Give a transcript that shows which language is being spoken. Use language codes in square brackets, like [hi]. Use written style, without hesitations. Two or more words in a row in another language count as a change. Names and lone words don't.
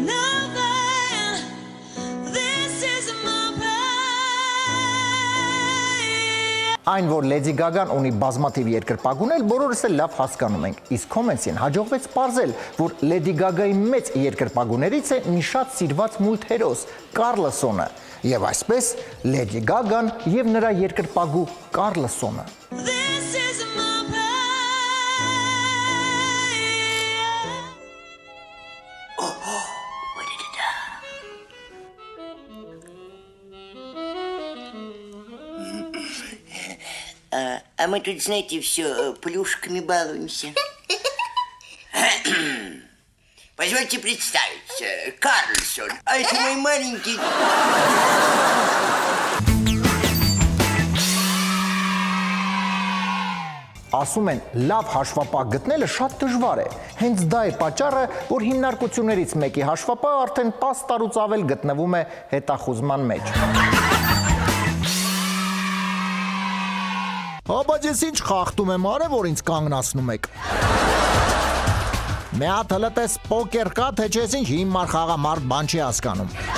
[hy] Այն, որ Lady Gaga-ն ունի բազմաթիվ երկրպագուներ, բոլորս էլ լավ հասկանում ենք, իսկ Comments-ին հաջողվեց պարզել, որ Lady Gaga-ի մեծ երկրպագուներից է մի շատ սիրված մուլտհերոս՝ Կարլսոնը, եւ այսպես Lady Gaga-ն եւ նրա երկրպագու Կարլսոնը։ [ru] А мы тут, знаете, все плюшками балуемся. Позвольте представиться, Карлсон, а это мой маленький... [hy] Ասում են, լավ հաշվապահ գտնելը շատ դժվար է։ Հենց դա է պատճառը, որ հիմնարկություններից մեկի հաշվապահը արդեն 10 տարուց ավել գտնվում է հետախուզման մեջ։ Բայց ես ինչ խախտում եմ արել, որ ինձ կանգնացնում եք։ Մի հատ հլտես պոկեր կա, թե չես ինչ հիմար խաղամարդ բան չի հասկանում։